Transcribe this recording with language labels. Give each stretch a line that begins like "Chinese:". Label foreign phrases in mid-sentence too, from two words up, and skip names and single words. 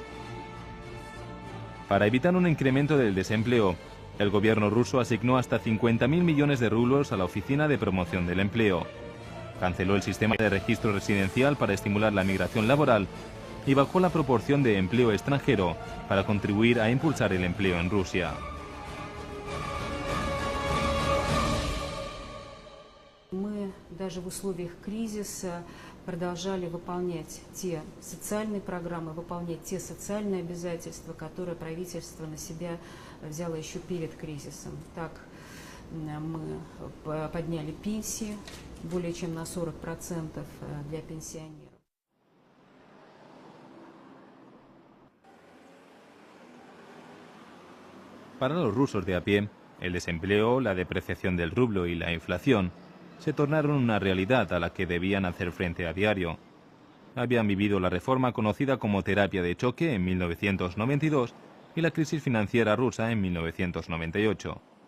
Spanish: Para evitar un incremento del desempleo, el gobierno ruso asignó hasta 50.000 millones de rublos a la Oficina de Promoción del Empleo. Canceló el sistema de registro residencial para estimular la migración laboral y bajó la proporción de empleo extranjero para contribuir a impulsar el empleo en Rusia.
Russian: Мы даже в условиях кризиса продолжали выполнять те социальные программы, выполнять те социальные обязательства, которые правительство на себя взяло еще перед кризисом. Так, мы подняли пенсии более чем на 40% для пенсионеров.
Spanish: Para los rusos de a pie, el desempleo, la depreciación del rublo y la inflación se tornaron una realidad a la que debían hacer frente a diario. Habían vivido la reforma conocida como terapia de choque en 1992 y la crisis financiera rusa en 1998.